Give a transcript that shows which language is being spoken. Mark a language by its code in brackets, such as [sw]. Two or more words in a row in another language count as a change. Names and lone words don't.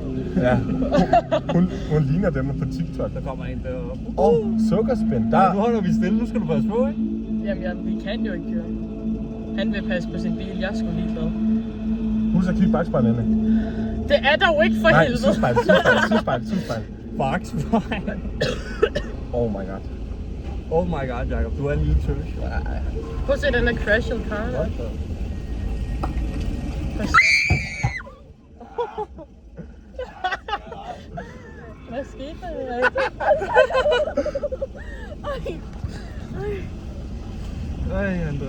[da] Ja, hun ligner dem på TikTok. Der kommer en deroppe. Sukkerspind. Nu Der, holder vi stille, nu skal du passe på, ikke? Jamen, vi kan jo ikke køre. Han vil passe på sin bil, jeg skulle ligeglad. husk at kigge bagspejlene. Det er dog ikke for Nej, helvede. sidespejl. Max. [en] Oh my god. Oh my god, Jacob, [da] du er en lille tøs. Prøv at se den der [en] crashed car [da] der. Hvad skete der? Ej, André.